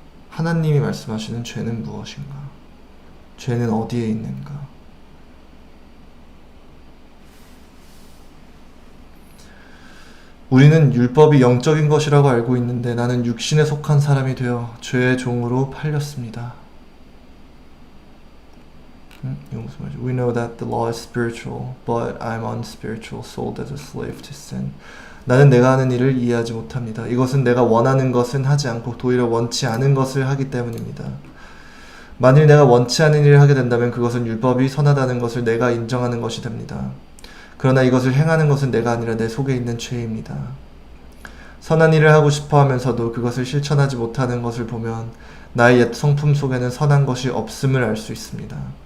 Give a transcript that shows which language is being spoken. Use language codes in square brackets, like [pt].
[ko] 하나님이 말씀하시는 죄는 무엇인가? 죄는 어디에 있는가? 우리는 율법이 영적인 것이라고 알고 있는데 나는 육신에 속한 사람이 되어 죄의 종으로 팔렸습니다. [en] We know that the law is spiritual, but I'm unspiritual, sold as a slave to sin. [ko] 나는 내가 하는 일을 이해하지 못합니다. 이것은 내가 원하는 것은 하지 않고 도리어 원치 않은 것을 하기 때문입니다. 만일 내가 원치 않은 일을 하게 된다면 그것은 율법이 선하다는 것을 내가 인정하는 것이 됩니다. 그러나 이것을 행하는 것은 내가 아니라 내 속에 있는 죄입니다. 선한 일을 하고 싶어 하면서도 그것을 실천하지 못하는 것을 보면 나의 옛 성품 속에는 선한 것이 없음을 알 수 있습니다.